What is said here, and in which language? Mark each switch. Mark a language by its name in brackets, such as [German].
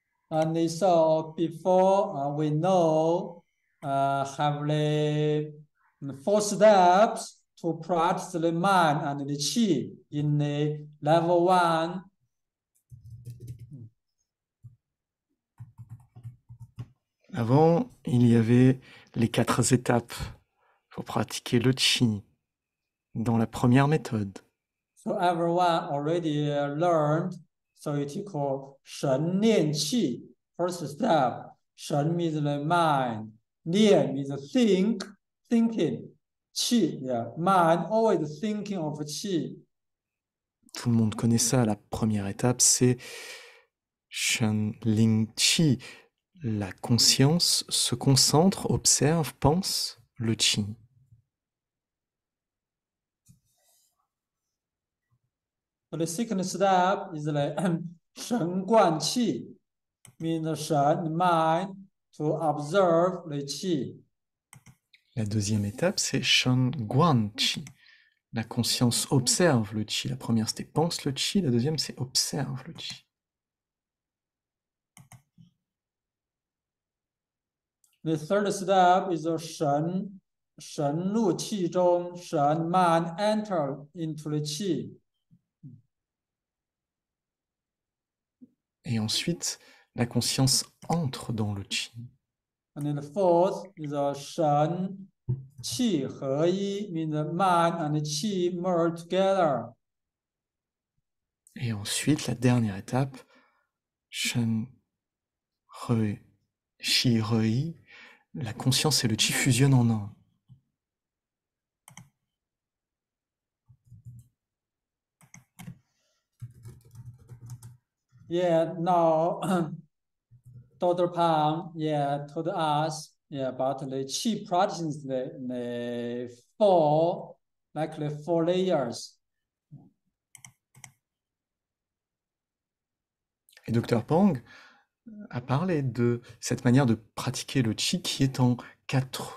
[English] And so before we know, have the 4 steps to practice the mind and the Qi in the level 1. [French] Avant, il y avait les 4 étapes pour pratiquer le Qi dans la première méthode. [English] So everyone already learned. So it is called Shen Nian Qi. First step, Shen means the mind. Nian means thinking. Qi, mind, always thinking of Qi. [French] Tout le monde connaît ça. La première étape, c'est Shen Ling Qi, la conscience se concentre, observe, pense le qi. [English] So the second step is like 神观气 means the Shen, the mind, to observe the qi. [French] La deuxième étape, c'est Shen Guan Qi. La conscience observe le qi. La première, c'était pense le qi. La deuxième, c'est observe le qi. [English] The third step is the Shen Lu Qi Zhong, Shen mind enter into the qi. [French] Et ensuite, la conscience entre dans le qi. [English] And then the fourth is a Shen Qi He Yi, means the mind and the qi merge together. [French] Et ensuite, la dernière étape, Shen Re Shi Rei, la conscience et le qi fusionnent en un. [English] Yeah, now Dr. Pang, told us, about the qi practices, the four, like the 4 layers. [French] Et Dr Pang a parlé de cette manière de pratiquer le qi qui est en 4